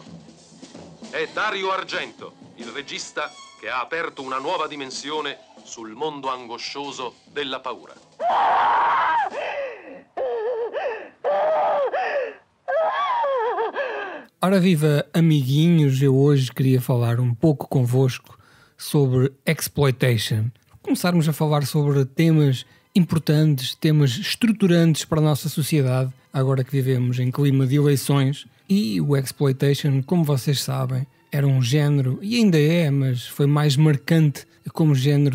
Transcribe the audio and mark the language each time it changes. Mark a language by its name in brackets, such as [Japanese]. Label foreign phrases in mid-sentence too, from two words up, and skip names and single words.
[Italian] È Dario Argento, il regista che ha aperto una nuova dimensione sul mondo angoscioso della paura. [Portuguese] Ora viva, amiguinhos, eu hoje queria falar um pouco convosco sobre exploitation. Começarmos a falar sobre temas importantes, temas estruturantes para a nossa sociedade, agora que vivemos em clima de eleições. E o exploitation, como vocês sabem, era um género, e ainda é, mas foi mais marcante como género